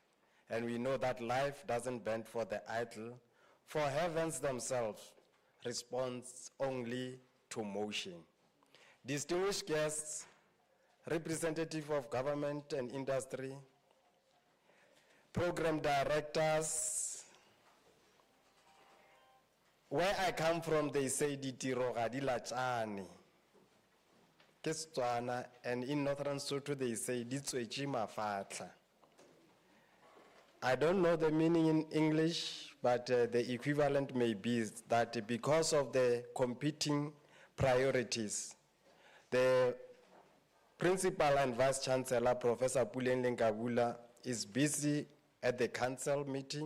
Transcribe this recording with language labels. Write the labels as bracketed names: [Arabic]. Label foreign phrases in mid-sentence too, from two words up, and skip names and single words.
[English] And we know that life doesn't bend for the idle, for heavens themselves responds only to motion. Distinguished guests, representative of government and industry, program directors. Where I come from, they say [Tswana] ditiro ga di latšane. Ke Setswana, [English] and in Northern Sotho they say [Northern Sotho] di tswetše mafatla. [English] I don't know the meaning in English, but the equivalent may be that because of the competing priorities, the Principal and Vice Chancellor, Professor MUCKLENEUK, is busy at the council meeting.